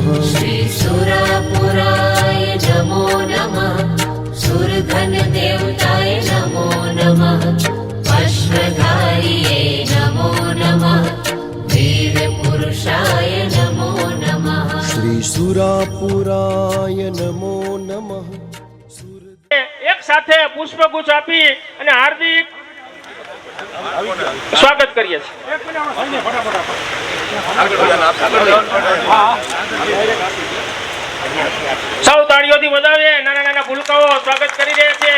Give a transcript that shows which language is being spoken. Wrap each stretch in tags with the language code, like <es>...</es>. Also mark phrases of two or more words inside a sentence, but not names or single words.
<sa>श्रीसुरापुराय नमो नमः सुरधन देवताय नमो नमः अश्वधारिये नमो नमः वीरपुरुषाय नमो नमः श्रीसुरापुराय नमो नमः</sa> <gu>એક સાથે પુષ્પગુચ્છ આપી અને હાર્દિક સ્વાગત કરીએ છીએ. સૌ તાળીઓથી વધાવે. નાના નાના ભૂલકાઓ સ્વાગત કરી રહ્યા છે.</gu>